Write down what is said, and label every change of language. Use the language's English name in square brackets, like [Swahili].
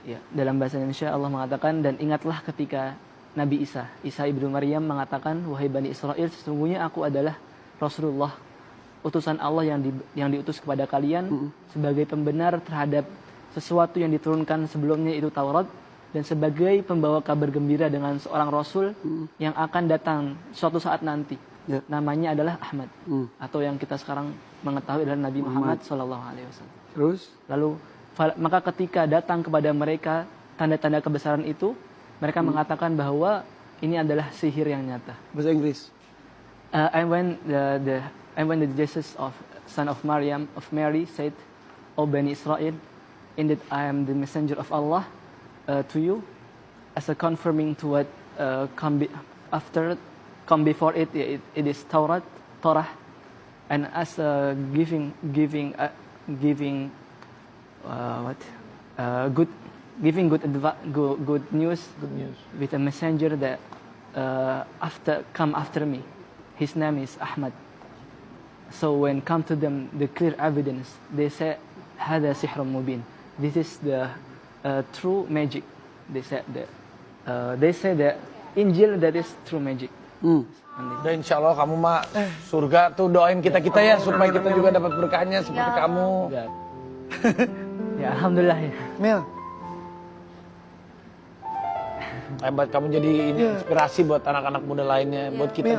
[Indonesian] Ya, dalam bahasa Indonesia Allah mengatakan, dan ingatlah ketika Nabi Isa ibnu Maryam mengatakan, wahai Bani Israel, sesungguhnya aku adalah Rasulullah, utusan Allah yang diutus kepada kalian sebagai pembenar terhadap sesuatu yang diturunkan sebelumnya, itu Taurat, dan sebagai pembawa kabar gembira dengan seorang Rasul yang akan datang suatu saat nanti. Ya. Namanya adalah Ahmad, atau yang kita sekarang mengetahui adalah Nabi Muhammad SAW. Terus? Lalu maka ketika datang kepada mereka tanda-tanda kebesaran itu, mereka mengatakan bahwa ini adalah sihir yang nyata. Bahasa Inggris. [English] And when the Jesus of son of Mary said, O Bani Israel, indeed I am the messenger of Allah to you, as a confirming to what come before it is Torah, and as a giving good news with a messenger that come after me. His name is Ahmad. So when come to them the clear evidence, they say, [Arabic] "Hada sihrun mubin." [English] This is the true magic. They say that Injil that is true magic. [Indonesian] Dan insya Allah kamu mah surga tuh, doain kita ya supaya kita juga dapat berkahnya seperti kamu. Ya alhamdulillah ya. Mel, Hebat, kamu jadi inspirasi buat anak-anak muda lainnya, buat kita